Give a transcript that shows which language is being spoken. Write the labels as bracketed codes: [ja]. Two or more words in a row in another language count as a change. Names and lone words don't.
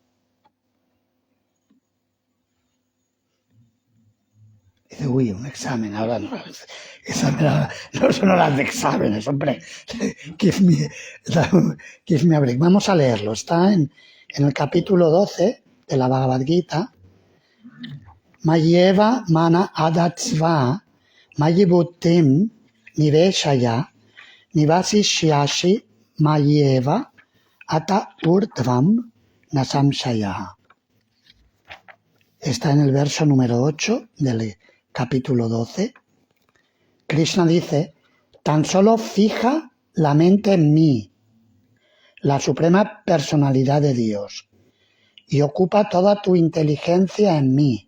[es] Dice, uy, un examen, ahora no, no son horas de exámenes, hombre, [en] give me a break. [es] Vamos a leerlo, está en el capítulo 12 de la Bhagavad Gita. [sa] Mayeva mana adatsva mayibutim niveshaya nivasisyashi mayeva ata urdvam nasamshaya. [es] Está en el verso número 8 del capítulo 12. Krishna dice, tan solo fija la mente en mí, la suprema personalidad de Dios, y ocupa toda tu inteligencia en mí.